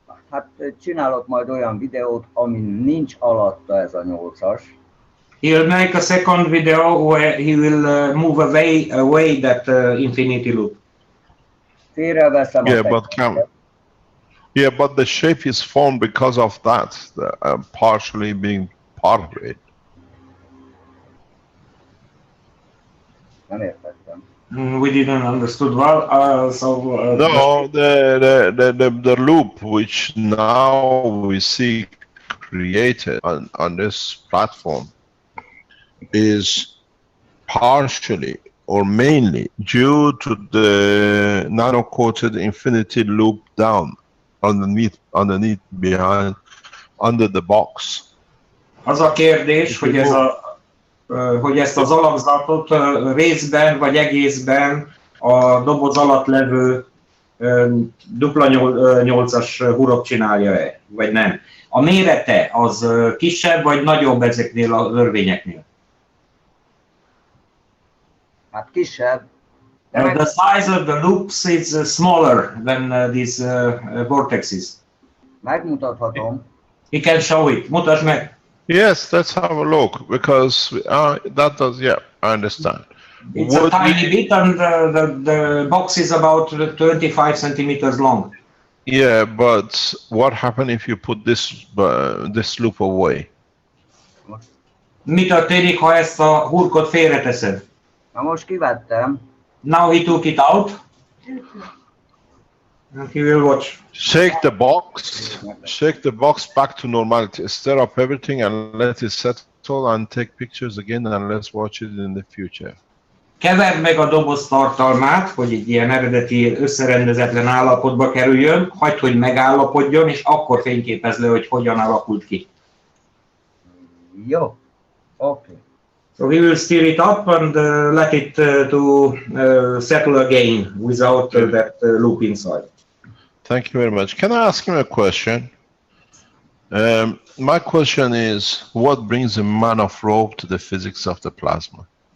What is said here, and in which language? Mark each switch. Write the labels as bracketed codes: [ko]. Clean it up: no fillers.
[hu] Hát csinálok majd olyan videót, ami nincs alatta ez a 8-as. [en] He'll make a second video where he will move away that infinity loop. [hu] Félreveszem a tekintet. [en] Yeah, but the shape is formed because of that, partially being part of it. [hu] Nem értettem. [en] We didn't understood well. No, the loop which now we see created on this platform is partially or mainly due to the nano-coated infinity loop down underneath behind under the box. [hu] Az a kérdés, hogy ezt az alakzatot részben vagy egészben a doboz alatt levő dupla 8-as hurok csinálja-e, vagy nem. A mérete az kisebb vagy nagyobb ezeknél az örvényeknél? Hát kisebb. [en] The size of the loops is smaller than these vortexes. [hu] Megmutathatom. [en] He can show it. [hu] Mutasd meg! [en] Yes, let's have a look, because that does, yeah, I understand. It's a tiny bit and the box is about 25 centimeters long. Yeah, but what happens if you put this loop away? [hu] Mi történik, ha ezt a hurkot félreteszed? Na most kivettem. [en] Now he took it out. And he will watch. Shake the box back to normality. Stir up everything and let it settle and take pictures again and let's watch it in the future. [hu] Keverd meg a doboz tartalmát, hogy egy ilyen eredeti összerendezetlen állapotba kerüljön, hagyd, hogy megállapodjon, és akkor fényképezd le, hogy hogyan alakult ki. Jó, okay. [en] So he will stir it up and let it to settle again without that loop inside. Thank you very much. Can I ask him a question? My question is, what brings a man of rope to the physics of the plasma?